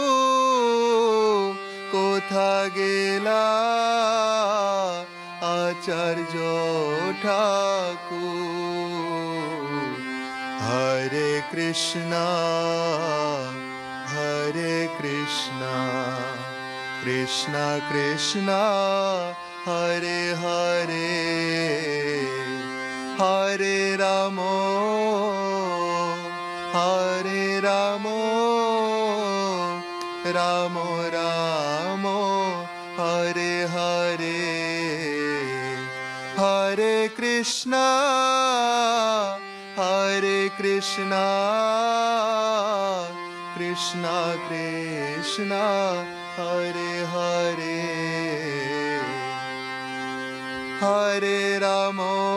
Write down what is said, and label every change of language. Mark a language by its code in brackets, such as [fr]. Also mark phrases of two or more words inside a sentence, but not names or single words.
[bn] কোথা গেলা আচার্য ঠাকুর [sa] হরে কৃষ্ণ কৃষ্ণ কৃষ্ণ হরে হরে হরে রাম रामो रामो हरे हरे हरे कृष्ण कृष्ण कृष्ण हरे हरे हरे रामो